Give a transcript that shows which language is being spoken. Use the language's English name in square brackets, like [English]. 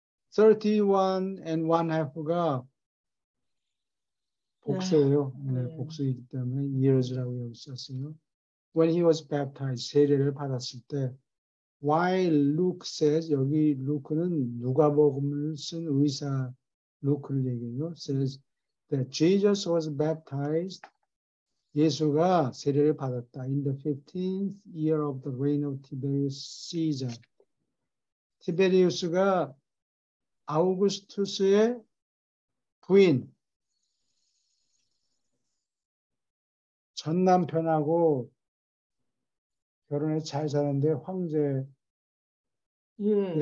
[Korean] 31 and 1/2가 복수예요. 네, 네. 복수이기 때문에 years라고 여기 썼어요. [English] When he was baptized, [Korean] 세례를 받았을 때 [English] while Luke says, [Korean] 여기 루크는 누가복음을 쓴 의사 루크를 얘기해요. [English] says that Jesus was baptized. [Korean] 예수가 세례를 받았다. [English] In the 15th year of the reign of Tiberius Caesar. [Korean] 티베리우스가 아우구스투스의 부인, 전 남편하고 결혼해 잘 사는데 황제, 예.